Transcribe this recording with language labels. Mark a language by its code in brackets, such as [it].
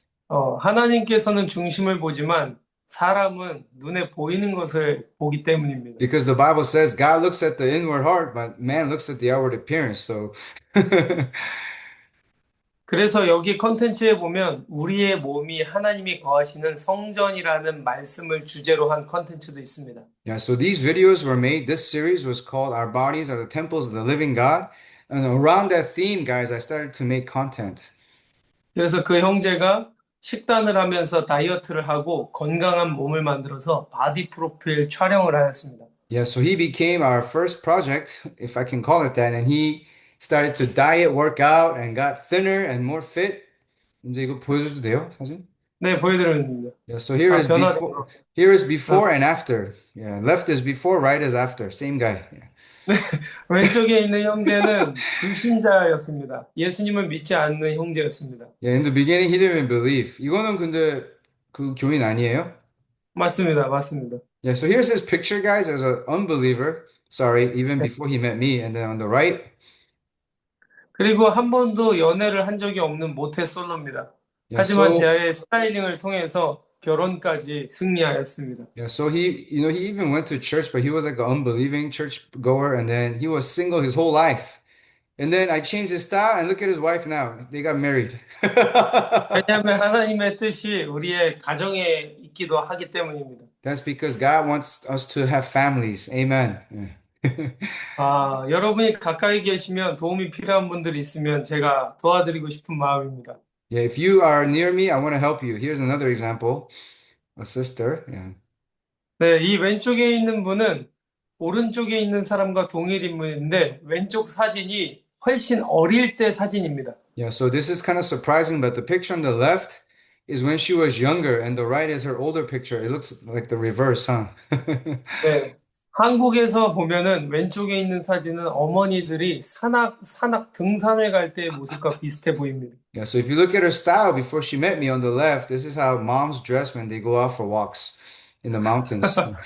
[ko] 하나님께서는 중심을 보지만 사람은 눈에 보이는 것을 보기 때문입니다. [en] Because the Bible says God looks at the inward heart, but man looks at the outward appearance. So [ko] 그래서 여기 컨텐츠에 보면 우리의 몸이 하나님이 거하시는 성전이라는 말씀을 주제로 한 컨텐츠도 있습니다. [en] Yeah, so these videos were made. This series was called Our Bodies Are the Temples of the Living God. And around that theme, guys, I started to make content. [ko] 그래서 그 형제가 식단을 하면서 다이어트를 하고 건강한 몸을 만들어서 바디 프로필 촬영을 하였습니다. [en] Yeah, so he became our first project, if I can call it that, and he started to diet, work out, and got thinner and more fit. [ko] 이제 이거 보여줘도 돼요, 사진? 네, 보여드립니다. [en] Yeah, so here is [ko] 변화된 [en] before, [ko] 거. [en] here is before and after. Yeah, left is before, right is after. Same guy. Yeah. [ko] 왼쪽에 있는 형제는 불신자였습니다. 예수님을 믿지 않는 형제였습니다. [en] Yeah, in the beginning he didn't even believe. [ko] 이거는 근데 그 교인 아니에요? 맞습니다. 맞습니다. [en] Yeah, so here's his picture, guys, as an unbeliever. Sorry, even [ko] 네. [en] before he met me. And then on the right, [ko] 그리고 한 번도 연애를 한 적이 없는 모태 솔로입니다. [en] yeah, [ko] 하지만 [en] so [ko] 제 스타일링을 통해서 결혼까지 승리하였습니다. [en] yeah, so he, he even went to church, but he was like an unbelieving church goer, and then he was single his whole life. And then I changed his style, and look at his wife now. They got married. [ko] 왜냐하면 하나님의 뜻이 우리의 가정에 있기도 하기 때문입니다. [en] That's because God wants us to have families. Amen. Yeah. [ko] 여러분이 가까이 계시면 도움이 필요한 분들이 있으면 제가 도와드리고 싶은 마음입니다. [en] Yeah, if you are near me, I want to help you. Here's another example. A sister. Yeah. [ko] 네, 이 왼쪽에 있는 분은 오른쪽에 있는 사람과 동일 인물인데 왼쪽 사진이 훨씬 어릴 때 사진입니다. [en] Yeah, so this is kind of surprising, but the picture on the left is when she was younger, and the right is her older picture. It looks like the reverse, huh? [ko] 네, 한국에서 보면은 왼쪽에 있는 사진은 어머니들이 산악 등산을 갈 때의 모습과 비슷해 보입니다. [en] Yeah, so if you look at her style before she met me on the left, this is how moms dress when they go out for walks in the mountains.